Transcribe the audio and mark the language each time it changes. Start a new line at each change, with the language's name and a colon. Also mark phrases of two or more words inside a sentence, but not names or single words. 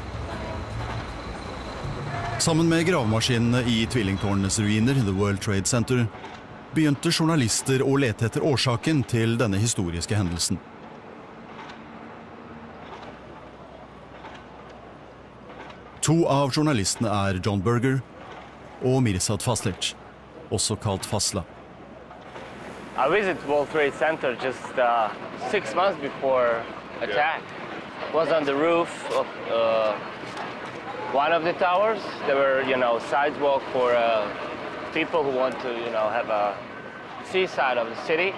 Norwegian: Sammen med gravemaskinene i tvillingtårnenes ruiner, The World Trade Center, begynte journalister å lete etter årsaken til denne historiske hendelsen. To av journalistene John Berger og Mirsad Fazlic, også kalt Fazla.
English: I visited World Trade Center just 6 months before attack. Was on the roof of one of the towers. There were, sidewalk for people who want to, have a seaside of the city.